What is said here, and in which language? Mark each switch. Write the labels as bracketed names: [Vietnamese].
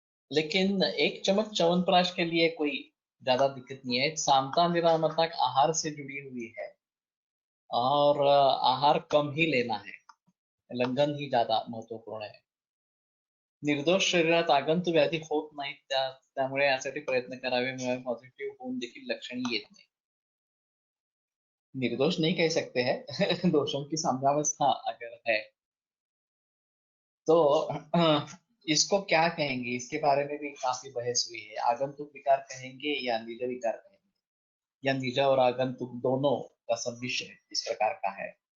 [Hindi] लेकिन एक चम्मच च्यवनप्राश के लिए कोई ज्यादा दिक्कत नहीं है। सामता निरामता आहार से जुड़ी हुई है और आहार कम ही लेना है, लंघन ही ज्यादा महत्वपूर्ण है। [Marathi] निर्दोष शरीरात आगंतु व्याधी होत नाही, त्यामुळे यासाठी प्रयत्न करावे, मुळे पॉझिटिव्ह होऊन देखील लक्षण येत नाही। [Hindi] निर्दोष नहीं कह सकते हैं दोषों की साम्यावस्था अगर है तो इसको क्या कहेंगे, इसके बारे में भी काफी बहस हुई है। आगंतुक विकार कहेंगे या निज विकार कहेंगे, या निज और आगंतुक दोनों का सम्मिश्रण इस प्रकार का है।